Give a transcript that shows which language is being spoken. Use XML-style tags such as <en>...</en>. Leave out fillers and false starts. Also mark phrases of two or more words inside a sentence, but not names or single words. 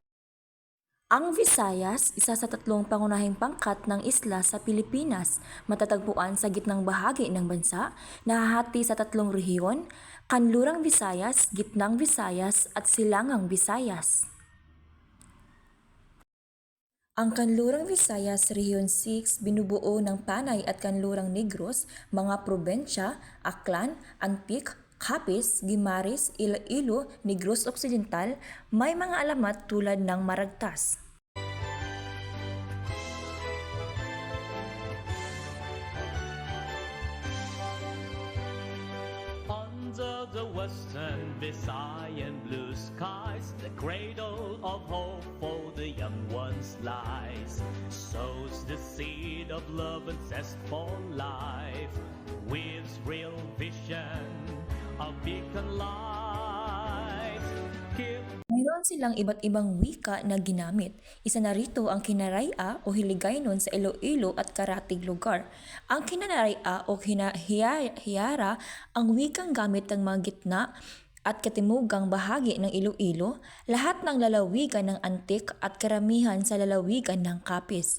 <tl>Ang Visayas, isa sa tatlong pangunahing pangkat ng isla sa Pilipinas, matatagpuan sa gitnang bahagi ng bansa, nahahati sa tatlong rehiyon, Kanlurang Visayas, Gitnang Visayas at Silangang Visayas. Ang Kanlurang Visayas Region 6 binubuo ng Panay at Kanlurang Negros, mga probensya, Aklan, Antique, Capiz, Guimaras, Iloilo, Negros Occidental, may mga alamat tulad ng Maragtas.</tl> <en>Under the western Visayan blue skies, the cradle of hope for the young ones lies. Sows the seed of love and zest for life, with real vision of beacon light.</en> <tl>Mayroon silang iba't ibang wika na ginamit. Isa na rito ang Kinaraya o Hiligaynon sa Iloilo at karatig lugar. Ang Kinaraya o Hiyara ang wikang gamit ng mga gitna at katimugang bahagi ng Iloilo, lahat ng lalawigan ng Antique at karamihan sa lalawigan ng Capiz.</tl>